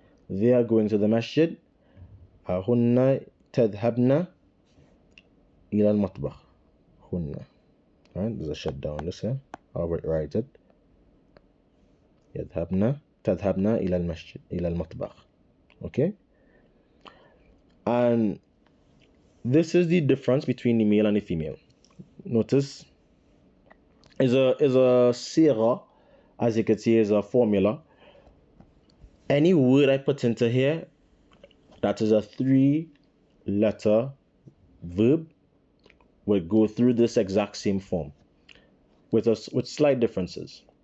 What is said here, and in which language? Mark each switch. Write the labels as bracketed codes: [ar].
[en] They are going to the masjid. [ar] هن تذهبن إلى المطبخ. هن. Right? [en] There's a shutdown on this here. I'll write it. [ar] تذهبن إلى المسجد إلى المطبخ. [en] Okay? And this is the difference between the male and the female. Notice is a sigha, as you can see, is a formula. Any word I put into here that is a 3-letter verb will go through this exact same form with slight differences.